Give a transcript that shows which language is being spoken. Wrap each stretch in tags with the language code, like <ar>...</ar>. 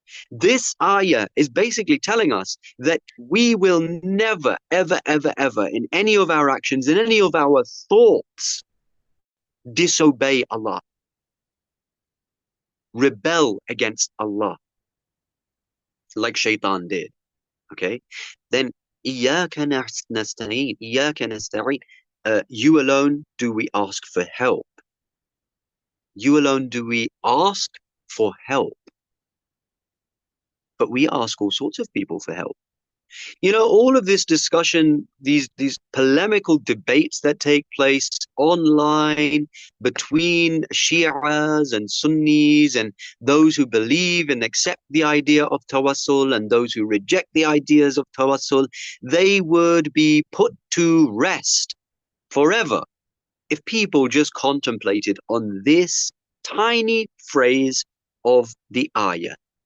<en>This ayah is basically telling us that we will never, ever, ever, ever, in any of our actions, in any of our thoughts, disobey Allah, rebel against Allah, like Shaitan did. Okay?</en> <ar>Then, إِيَّاكَ نَسْتَعِينُ, إِيَّاكَ نَسْتَعِينُ.</ar> <en>You alone do we ask for help. You alone do we ask for help. But we ask all sorts of people for help. You know, all of this discussion, these polemical debates that take place online between Shias and Sunnis and those who believe and accept the idea of tawassul and those who reject the ideas of tawassul, they would be put to rest forever if people just contemplated on this tiny phrase of the ayah.</en>